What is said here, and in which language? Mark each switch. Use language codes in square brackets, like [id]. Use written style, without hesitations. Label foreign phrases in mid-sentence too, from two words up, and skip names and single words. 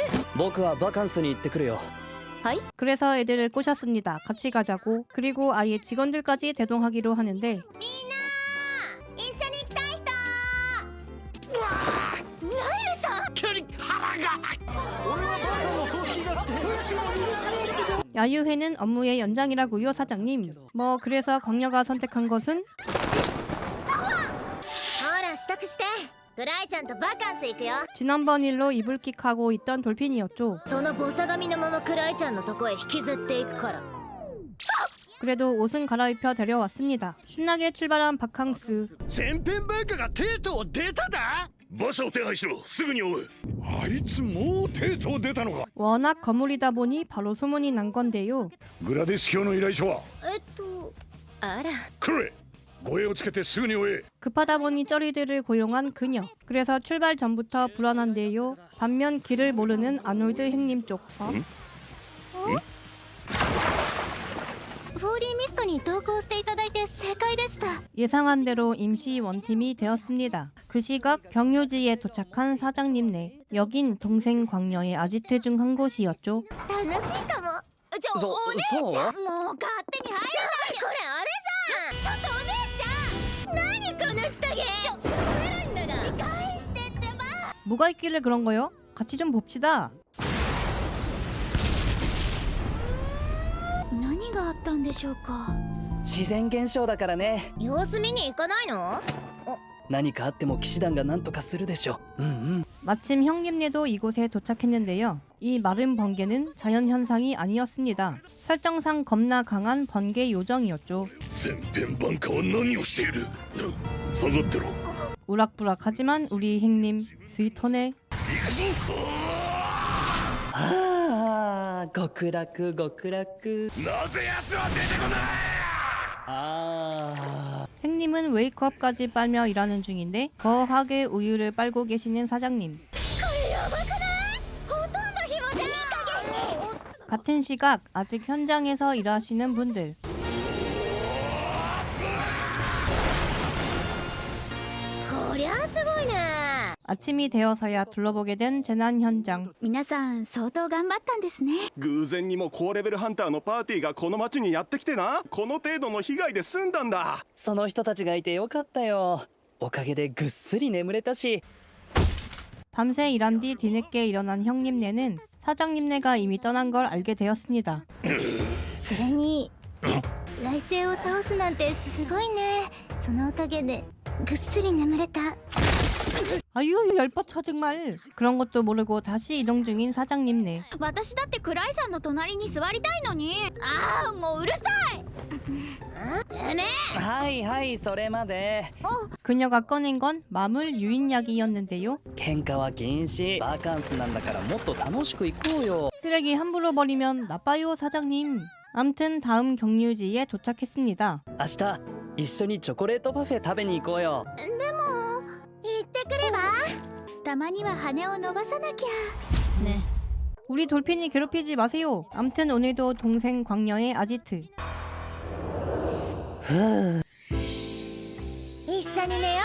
[ja] 僕はバカンスに行ってくるよ [ko] 그래서 애들을 꼬셨습니다. 같이 가자고. 그리고 아예 직원들까지 대동하기로 하는데 [ja] みんな一緒に行きたい人 [ko] 야유회는 업무의 연장이라고요, 사장님. 뭐 그래서 광녀가 선택한 것은 [ja] ほら支度してクライちゃんとバカンス行くよ [ko] 지난번 일로 이불킥하고 있던 돌핀이었죠. [ja] そのボサ髪のままクライちゃんのとこへ引きずっていくから [ko] 그래도 옷은 갈아입혀 데려왔습니다. 신나게 출발한 바캉스. [ja] 千変バカがテートを出ただ馬車を手配しろ。すぐに追う。あいつもうテート出たのか。 [ko] 워낙 거물이다 보니 바로 소문이 난 건데요. [ja] グラディス卿の依頼書はあらクロエ。護衛をつけてすぐに追え。 [ko] 급하다 보니 쩌리들을 고용한 그녀. 그래서 출발 전부터 불안한데요. 반면 길을 모르는 아놀드 행님 쪽. [ja] フォーリーミストに同行していただいて正解でした [ko] 예상한 대로 임시 원팀이 되었습니다. 그 시각 경유지에 도착한 사장님네. 여긴 동생 광녀의 아지트 중 한 곳이었죠. [ja] 楽しいかもそお姉ちゃんそうもう勝手に入らないよこれあれじゃんちょっとお姉ちゃん何この下着超エロいんだが返してってば [ko] 뭐가 있길래 그런 거요? 같이 좀 봅시다. [ja] 何があったんでしょうか自然現象だからね様子見に行かないの何かあっても騎士団が何とかするでしょ [ko] 마침 형님네도 이곳에 도착했는데요. 이 마른 번개는 자연현상이 아니었습니다. 설정상 겁나 강한 번개 요정이었죠. [ja] 千変番かは何をしている。下がってろ。 [ko] 우락부락하지만 우리 행님 스위터네. [ja] 行くぞ。ああ極楽極楽なぜ奴は出てこない。あ [ko] 행님은 웨이크업까지 빨며 일하는 중인데 거하게 우유를 빨고 계시는 사장님. 같은 시각 아직 현장에서 일하시는 분들. 아침이 되어서야 둘러보게 된 재난 현장. [ja] 皆さん相当頑張ったんですね偶然にも高レベルハンターのパーティーがこの町にやってきてなこの程度の被害で済んだんだその人たちがいてよかったよおかげでぐっすり眠れたし [ko] 밤새 일한 뒤 뒤늦게 일어난 형님네는 사장님네가 이미 떠난 걸 알게 되었습니다. [ja] それに来世を倒すなんてすごいねそのおかげでぐっすり眠れた [ko] 아유 열뻗쳐 정말. 그런 것도 모르고 다시 이동 중인 사장님네. [ja] 私だってクライさんの隣に座りたいのにああもううるさいてめえはいはいそれまで [ko] 그녀가 꺼낸 건 마물 유인약이었는데요. [ja] 喧嘩は禁止バカンスなんだからもっと楽しく行こうよ [ko] 쓰레기 함부로 버리면 나빠요 사장님. 암튼 다음 경유지에 도착했습니다. [ja] 明日一緒にチョコレートパフェ食べに行こうよ。でも行ってくればたまには羽を伸ばさなきゃね。 [ko] 우리 돌핀이 괴롭히지 마세요. 암튼 오늘도 동생 광녀의 아지트. [ja] 一緒に寝よ